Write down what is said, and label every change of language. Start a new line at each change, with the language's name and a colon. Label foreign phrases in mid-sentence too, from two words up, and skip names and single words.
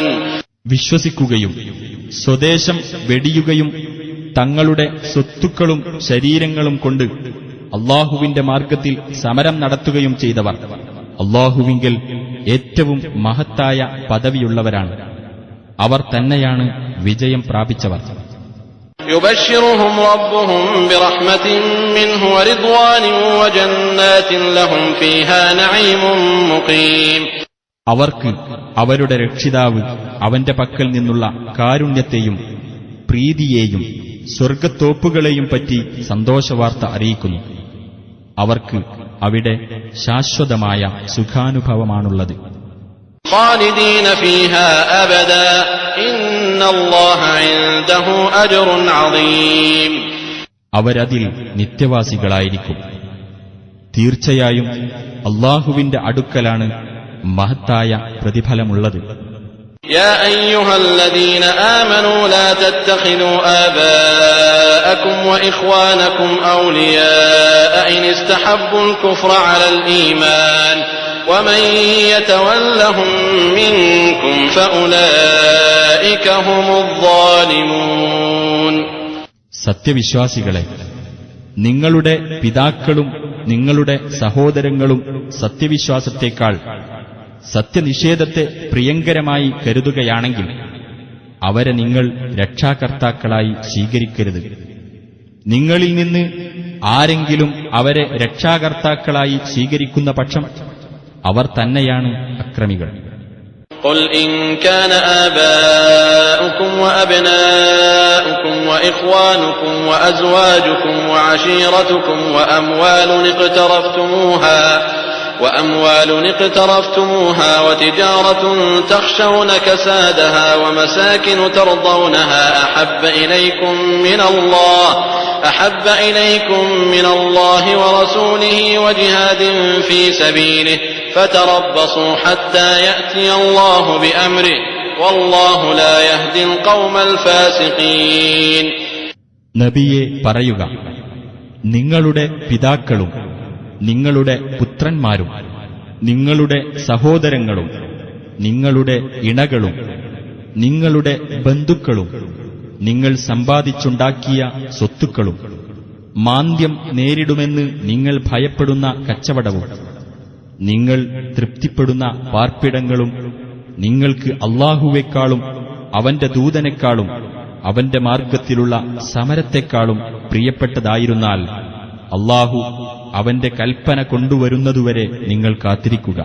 Malayalam: വിശ്വസിക്കുകയും സ്വദേശം വെടിയുകയും തങ്ങളുടെ സ്വത്തുക്കളും ശരീരങ്ങളും കൊണ്ട് അല്ലാഹുവിന്റെ മാർഗത്തിൽ സമരം നടത്തുകയും ചെയ്തവർ അല്ലാഹുവിങ്കൽ ഏറ്റവും മഹത്തായ പദവിയുള്ളവരാണ്. അവർ തന്നെയാണ് വിജയം പ്രാപിച്ചവർ.
Arabic: يبشرهم ربهم برحمة منه ورضوان وجنات لهم فيها نعيم مقيم.
Malayalam: അവർക്ക് അവരുടെ രക്ഷിതാവ് അവന്റെ പക്കൽ നിന്നുള്ള കാരുണ്യത്തെയും പ്രീതിയെയും സ്വർഗത്തോപ്പുകളെയും പറ്റി സന്തോഷവാർത്ത അറിയിക്കുന്നു. അവർക്ക് അവിടെ ശാശ്വതമായ സുഖാനുഭവമാണുള്ളത്.
Arabic: خالدين فيها أبدا إن الله عنده أجر عظيم.
Malayalam: അവരതിൽ നിത്യവാസികളായിരിക്കും. തീർച്ചയായും അല്ലാഹുവിന്റെ അടുക്കലാണ് മഹത്തായ പ്രതിഫലമുള്ളത്.
Arabic: يا أيها الذين آمنوا لا تتخذوا آباءكم وإخوانكم أولياء إن استحبوا الكفر على الإيمان ومن يتولهم منكم فأولئك هم الظالمون.
Malayalam: സത്യവിശ്വാസികളെ, നിങ്ങളുടെ പിതാക്കളും നിങ്ങളുടെ സഹോദരങ്ങളും സത്യവിശ്വാസത്തേക്കാൾ സത്യനിഷേധത്തെ പ്രിയങ്കരമായി കരുതുകയാണെങ്കിൽ അവരെ നിങ്ങൾ രക്ഷാകർത്താക്കളായി സ്വീകരിക്കരുത്. നിങ്ങളിൽ നിന്ന് ആരെങ്കിലും അവരെ രക്ഷാകർത്താക്കളായി സ്വീകരിക്കുന്ന പക്ഷം അവർ തന്നെയാണ് അക്രമികൾ.
Arabic: قل إن كان آباؤكم وأبناؤكم وإخوانكم وأزواجكم وعشيرتكم وأموال وأموال اقترفتموها وتجارة تخشون كسادها ومساكن ترضونها أحب إليكم من الله ورسوله وجهاد في سبيله فتربصوا حتى يأتي الله بأمره والله لا يهدي القوم الفاسقين.
Malayalam: നബിയെ പറയുക, നിങ്ങളുടെ പിതാക്കളും നിങ്ങളുടെ പുത്രന്മാരും നിങ്ങളുടെ സഹോദരങ്ങളും നിങ്ങളുടെ ഇണകളും നിങ്ങളുടെ ബന്ധുക്കളും നിങ്ങൾ സമ്പാദിച്ചുണ്ടാക്കിയ സ്വത്തുക്കളും മാന്ദ്യം നേരിടുമെന്ന് നിങ്ങൾ ഭയപ്പെടുന്ന കച്ചവടവും നിങ്ങൾ തൃപ്തിപ്പെടുന്ന പാർപ്പിടങ്ങളും നിങ്ങൾക്ക് അല്ലാഹുവേക്കാളും അവന്റെ ദൂതനേക്കാളും അവന്റെ മാർഗത്തിലുള്ള സമരത്തെക്കാളും പ്രിയപ്പെട്ടതായിരുന്നാൽ അല്ലാഹു അവന്റെ കൽപ്പന കൊണ്ടുവരുന്നതുവരെ നിങ്ങൾ കാത്തിരിക്കുക.